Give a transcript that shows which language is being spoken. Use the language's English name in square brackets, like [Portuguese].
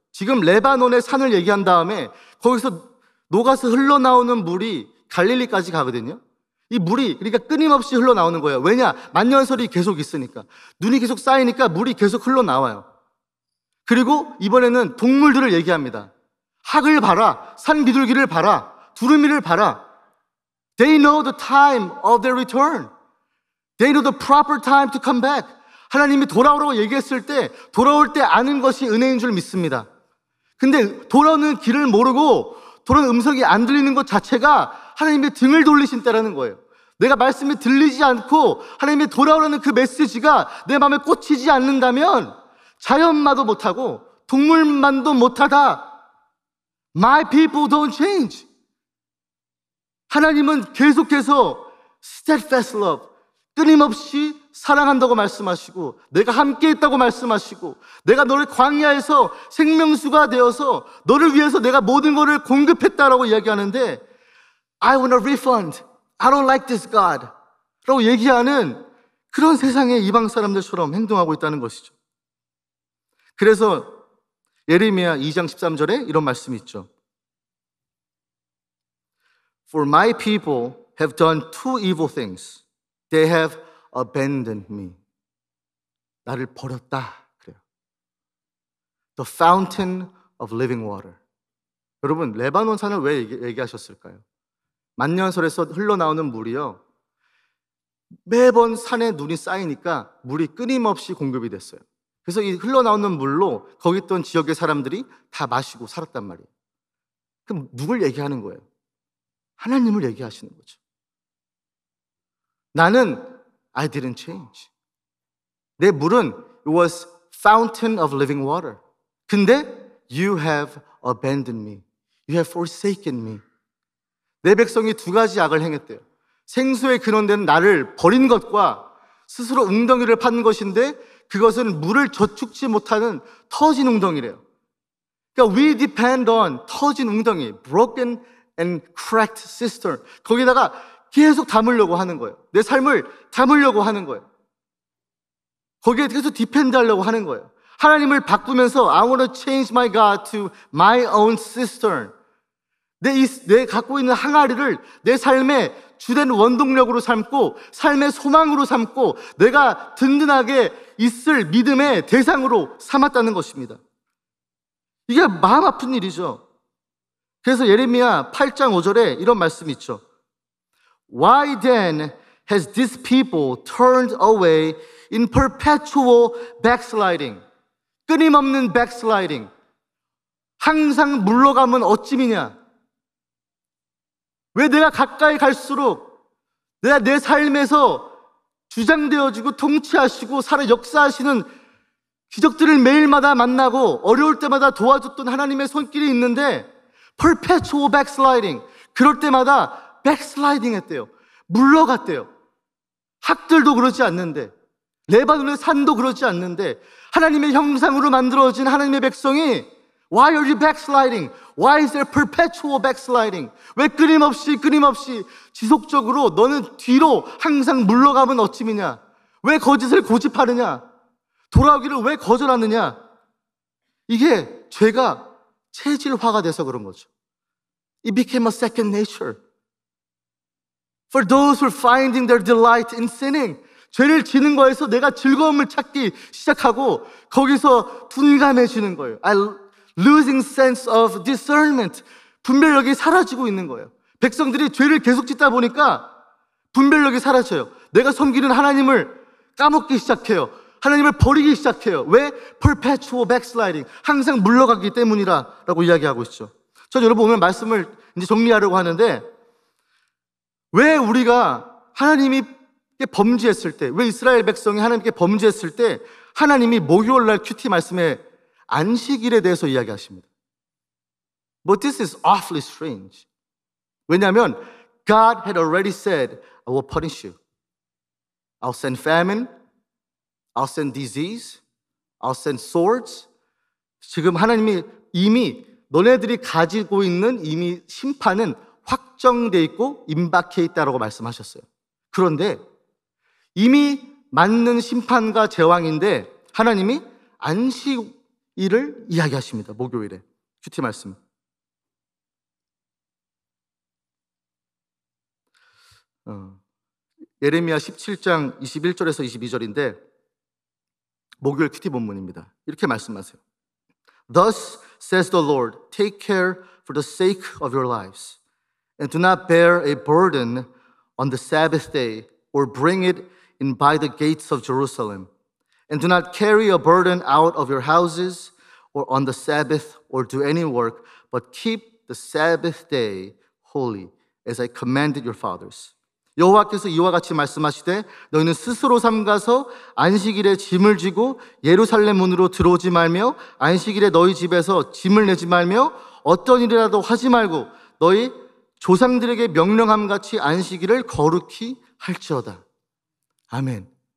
[Korean] 지금 레바논의 산을 얘기한 다음에 거기서 녹아서 흘러나오는 물이 갈릴리까지 가거든요. 이 물이 그러니까 끊임없이 흘러나오는 거예요. 왜냐? 만년설이 계속 있으니까. 눈이 계속 쌓이니까 물이 계속 흘러나와요. 그리고 이번에는 동물들을 얘기합니다. 학을 봐라, 산 비둘기를 봐라, 두루미를 봐라. [English] They know the time of their return. They know the proper time to come back. [Korean] 하나님이 돌아오라고 얘기했을 때 돌아올 때 아는 것이 은혜인 줄 믿습니다. 근데 돌아오는 길을 모르고 돌아오는 음성이 안 들리는 것 자체가 하나님의 등을 돌리신 때라는 거예요. 내가 말씀이 들리지 않고 하나님이 돌아오라는 그 메시지가 내 마음에 꽂히지 않는다면 자연마도 못하고 동물만도 못하다. [English] My people don't change. [Korean] 하나님은 계속해서 [English] steadfast love, [Korean] 끊임없이 사랑한다고 말씀하시고, 내가 함께 있다고 말씀하시고, 내가 너를 광야에서 생명수가 되어서 너를 위해서 내가 모든 것을 공급했다라고 이야기하는데, [English] I want a refund. I don't like this God. [Korean] 라고 얘기하는 그런 세상의 이방 사람들처럼 행동하고 있다는 것이죠. 그래서 예레미야 2장 13절에 이런 말씀이 있죠. [English] For my people have done two evil things. They have abandoned me. [Korean] 나를 버렸다. 그래요. [English] The fountain of living water. [Korean] 여러분, 레바논 산을 왜 얘기하셨을까요? 만년설에서 흘러나오는 물이요, 매번 산에 눈이 쌓이니까 물이 끊임없이 공급이 됐어요. 그래서 이 흘러나오는 물로 거기 있던 지역의 사람들이 다 마시고 살았단 말이에요. 그럼 누굴 얘기하는 거예요? 하나님을 얘기하시는 거죠. 나는 [English] I didn't change. [Korean] 내 물은 [English] it was fountain of living water. [Korean] 근데 [English] you have abandoned me. You have forsaken me. [Korean] 내 백성이 두 가지 악을 행했대요. 생수의 근원되는 나를 버린 것과 스스로 웅덩이를 판 것인데 그것은 물을 저축지 못하는 터진 웅덩이래요. 그러니까 [English] we depend on [Korean] 터진 웅덩이, [English] broken and cracked cistern. [Korean] 거기다가 계속 담으려고 하는 거예요. 내 삶을 담으려고 하는 거예요. 거기에 계속 디펜드 하려고 하는 거예요. 하나님을 바꾸면서 [English] I want to change my God to my own cistern. [Korean] 내 갖고 있는 항아리를 내 삶의 주된 원동력으로 삼고 삶의 소망으로 삼고 내가 든든하게 있을 믿음의 대상으로 삼았다는 것입니다. 이게 마음 아픈 일이죠. 그래서 예레미야 8장 5절에 이런 말씀이 있죠. [English] Why then has this people turned away in perpetual backsliding? [Korean] 끊임없는 backsliding. 항상 물러가면 어찌미냐? 왜 내가 가까이 갈수록 내가 내 삶에서 주장되어지고 통치하시고 살아 역사하시는 기적들을 매일마다 만나고 어려울 때마다 도와줬던 하나님의 손길이 있는데 [English] perpetual backsliding. [Korean] 그럴 때마다 backsliding 했대요. 물러갔대요. 학들도 그러지 않는데, 레바논의 산도 그러지 않는데, 하나님의 형상으로 만들어진 하나님의 백성이 [English] Why are you backsliding? Why is there perpetual backsliding? [Korean] 왜 끊임없이 지속적으로 너는 뒤로 항상 물러가면 어찌미냐? 왜 거짓을 고집하느냐? 돌아오기를 왜 거절하느냐? 이게 죄가 체질화가 돼서 그런 거죠. [English] It became a second nature. For those who are finding their delight in sinning, [Korean] 죄를 지는 거에서 내가 즐거움을 찾기 시작하고 거기서 둔감해지는 거예요. [English] Losing sense of discernment. [Korean] 분별력이 사라지고 있는 거예요. 백성들이 죄를 계속 짓다 보니까 분별력이 사라져요. 내가 섬기는 하나님을 까먹기 시작해요. 하나님을 버리기 시작해요. 왜? [English] Perpetual backsliding. [Korean] 항상 물러가기 때문이라고 이야기하고 있죠. 저 여러분 오늘 말씀을 이제 정리하려고 하는데, 왜 우리가 하나님이 범죄했을 때, 왜 이스라엘 백성이 하나님께 범죄했을 때 하나님이 목요일날 큐티 말씀에 안식일에 대해서 이야기하십니다. [English] But this is awfully strange. [Korean] 왜냐하면 [English] God had already said, I will punish you. I'll send famine. I'll send disease. I'll send swords. [Korean] 지금 하나님이 이미 너네들이 가지고 있는 이미 심판은 확정돼 있고 임박해 있다라고 말씀하셨어요. 그런데 이미 맞는 심판과 제왕인데 하나님이 안식일을 이야기하십니다. 목요일에 큐티 말씀. 예레미야 17장 21절에서 22절인데 목요일 큐티 본문입니다. 이렇게 말씀하세요. [English] Thus says the Lord, take care for the sake of your lives, and do not bear a burden on the Sabbath day, or bring it in by the gates of Jerusalem. And do not carry a burden out of your houses, or on the Sabbath, or do any work, but keep the Sabbath day holy, as I commanded your fathers. [Korean] 여호와께서 이와 같이 말씀하시되 너희는 스스로 삼가서 안식일에 짐을 지고 예루살렘 문으로 들어오지 말며 안식일에 너희 집에서 짐을 내지 말며 어떤 일이라도 하지 말고 너희 조상들에게 명령함 같이 안식일을 거룩히 할지어다. 아멘.